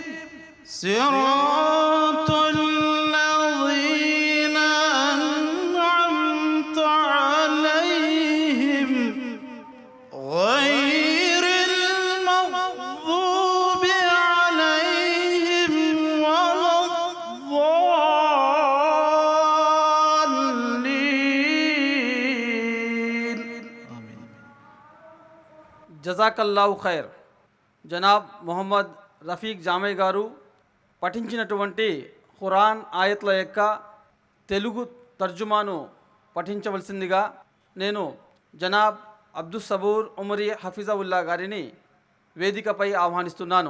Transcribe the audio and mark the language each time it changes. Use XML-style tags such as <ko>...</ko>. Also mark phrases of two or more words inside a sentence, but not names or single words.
<ar>صراط الذين أنعمت عليهم غير المغضوب عليهم ولا الضالين. آمين. جزاك الله خير.</ar> <te>జనాబ్ మొహమ్మద్ రఫీక్ జామయ్ గారు పఠించినటువంటి ఖురాన్ ఆయత్ల యొక్క తెలుగు తర్జుమాను పఠించవలసిందిగా నేను జనాబ్ అబ్దుస్ సబూర్ ఉమరి హఫీజావుల్లా గారిని వేదికపై ఆహ్వానిస్తున్నాను.</te>